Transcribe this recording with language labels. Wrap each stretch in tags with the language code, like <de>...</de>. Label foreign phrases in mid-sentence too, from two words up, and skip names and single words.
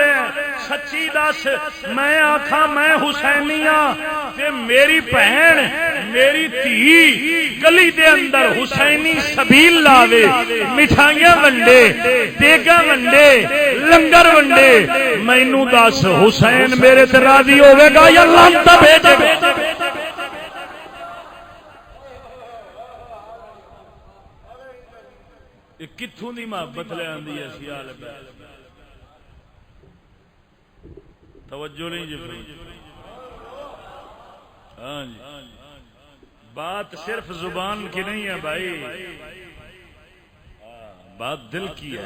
<pa>ہیں، سچی دس میں آکھاں میں حسینی ہاں تے میری بہن میری دھی گلی دے اندر حسینی سبیل لاوے، مٹھائیاں ونڈے، دیگاں ونڈے، لنگر ونڈے، مینوں دس حسین میرے تے راضی ہوے گا یا لعنت بھیجے گا؟ یہ کتھوں دی محبت لے آندی ہے سیال بیت؟</pa> <ur>توجہ نہیں جی؟ ہاں جی، بات صرف زبان کی نہیں ہے بھائی، بات دل کی ہے۔</ur>